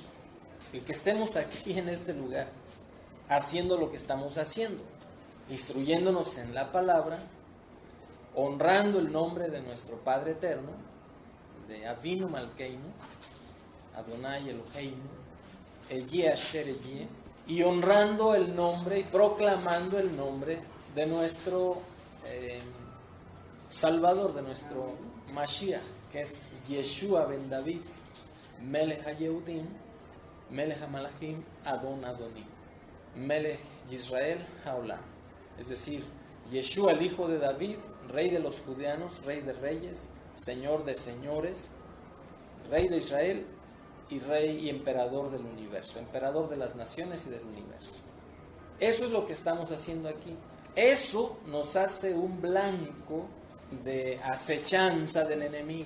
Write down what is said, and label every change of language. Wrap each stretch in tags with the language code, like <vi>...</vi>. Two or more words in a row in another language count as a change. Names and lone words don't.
<es>El que estemos aquí en este lugar, haciendo lo que estamos haciendo, instruyéndonos en la palabra, honrando el nombre de nuestro Padre Eterno, de</es> <he>אבינו מלכנו, אדוני אלוהינו, אהיה אשר אהיה,</he> <es>y honrando el nombre y proclamando el nombre de nuestro Salvador, de nuestro Mashiach, que es</es> <he>ישוע בן דוד, מלך היהודים, מלך המלכים, אדון אדונים, מלך ישראל העולם.</he> <es>Es decir, Yeshua, el hijo de David, rey de los judeanos, rey de reyes, señor de señores, rey de Israel y rey y emperador del universo, emperador de las naciones y del universo. Eso es lo que estamos haciendo aquí. Eso nos hace un blanco de acechanza del enemigo.</es>